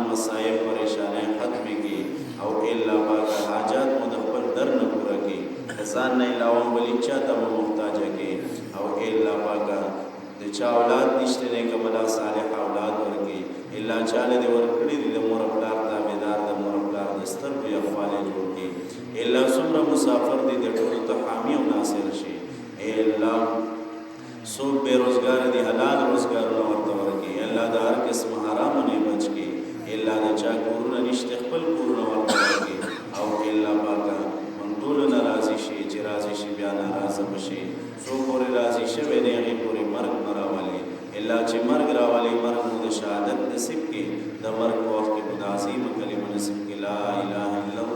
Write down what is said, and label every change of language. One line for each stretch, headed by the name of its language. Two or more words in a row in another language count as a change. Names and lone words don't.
Pashto: مصائب پریشانۍ ختم کړي او الا پاک حاجات مو د خپل در نه پوره کړي ځان نه علاوه بل چا ته محتاج کړي او الا پاک د چا اولاد نشته نه کملا صالح اولاد ورکړي الا چاله دې ورکړي د مور پلار تابعدار د مور پلار د سترګو یخواله جوړ کړي الا څومره مسافر دي د ټولو ته حامی او ناصر شي الا سو بے روزگار دی حلال روزگار ورته ورکړي الا د هر قسم حرام نه بچ کړي الا د چا کورونه نشته خپل کورونه ورته ورکړي او الا پاک ټول ناراضي شي چې راضي شي بیا ناراضه بشي سو پورې راضي شوی دی هغې پورې مرګ نه راولي الا چې مرګ راولي مرګ مو د شهادت نصیب کړي د مرګ په وخت کې مو د عظیمه کلمه نصیب کړي لا اله